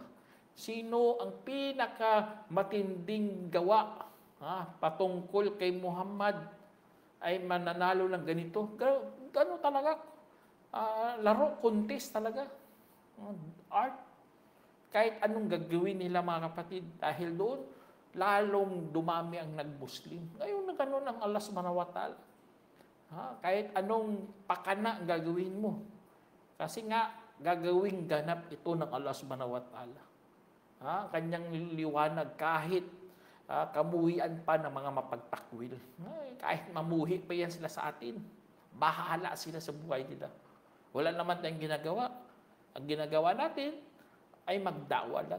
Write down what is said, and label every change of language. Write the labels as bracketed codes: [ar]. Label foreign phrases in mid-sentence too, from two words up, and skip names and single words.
[tl] Sino ang pinakamatinding gawa patungkol kay Muhammad ay mananalo ng ganito? Gano'n talaga. Laro, contest talaga. Art. Kahit anong gagawin nila, mga kapatid, dahil doon, lalong dumami ang nag-Muslim. Ngayon na gano'n ang Allah [ar] subhanahu wa ta'ala. [tl] Kahit anong pakana ang gagawin mo. Kasi nga, gagawing ganap ito ng Allah [ar] subhanahu wa ta'ala. [tl] Kanyang liwanag kahit kamuhian pa ng mga mapagtakwil. Kahit mamuhi pa yan sila sa atin. Bahala sila sa buhay nila. Wala naman tayong ginagawa. Ang ginagawa natin ay magdawa lang.